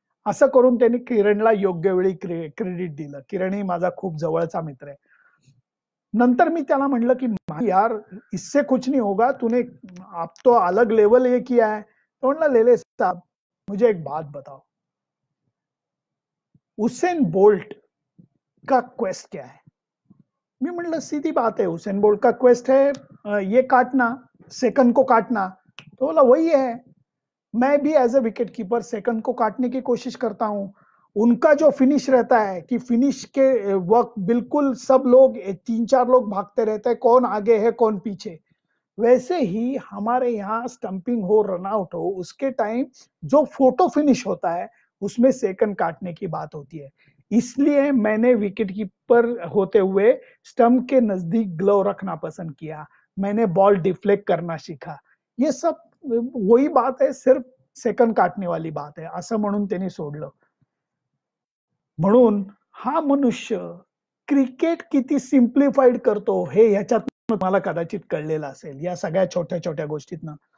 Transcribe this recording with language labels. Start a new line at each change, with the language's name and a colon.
Marathi: असं करून त्यांनी किरणला योग्य वेळी क्रेडिट दिलं. किरण ही माझा खूप जवळचा मित्र आहे. नंतर मी त्याला म्हटलं,
Hindi: की यार इससे कुछ नहीं होगा, तूने अब तो अलग लेवल ये किया है."
Marathi: तो म्हणला,
Hindi: "लेले साहब, मुझे एक बात बताओ. उसेन बोल्ट का क्वेस्ट क्या है?"
Marathi: मी म्हणलं,
Hindi: "सीधी बात है, उसेन बोल्ट का क्वेस्ट है ये काटना, सेकंड को काटना." तो बोला, "वही है. मैं भी as a wicket keeper second को काटने की कोशिश करता हूँ। उनका जो फिनिश रहता है कि फिनिश के वक़्त बिल्कुल सब लोग 3-4 लोग भागते रहते हैं, कौन आगे है, कौन पीछे। वैसे ही हमारे यहाँ स्टंपिंग हो, रन आउट हो, उसके टाइम जो फोटो फिनिश होता है, उसमें सेकंड काटने की बात होती है। इसलिए मैंने विकेट कीपर होते हुए स्टंप के नज़दीक ग्लव रखना पसंद किया। मैंने बॉल डिफ्लेक्ट करना सीखा." ये सब वही बात है, सिर्फ सेकंड काटने वाली बात है,
Marathi: असं म्हणून त्यांनी सोडलं. म्हणून हा मनुष्य क्रिकेट किती सिम्प्लिफाईड करतो हे ह्याच्यातनं मला कदाचित कळलेलं असेल, या सगळ्या छोट्या-छोट्या गोष्टीतनं.